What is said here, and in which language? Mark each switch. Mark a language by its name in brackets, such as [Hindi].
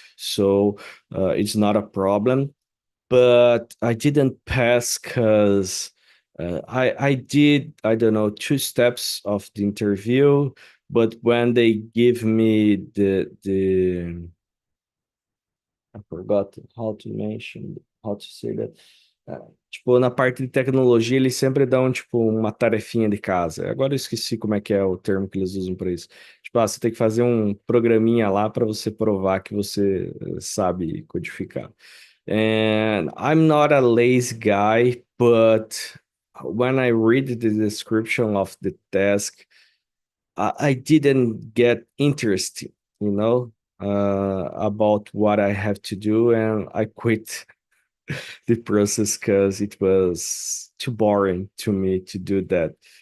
[English] So it's not a problem, but I didn't pass because I did, I don't know, 2 steps of the interview, but when they give me the I forgot how to say that. [Portuguese] Tipo, na parte de tecnologia, eles sempre dão, tipo, uma tarefinha de casa. Agora eu esqueci como é que é o termo que eles usam para isso. Tipo, você tem que fazer um programinha lá para você provar que você sabe codificar. [English] And I'm not a lazy guy, but when I read the description of the task, I didn't get interested, about what I have to do, and I quit the process because it was too boring to me to do that.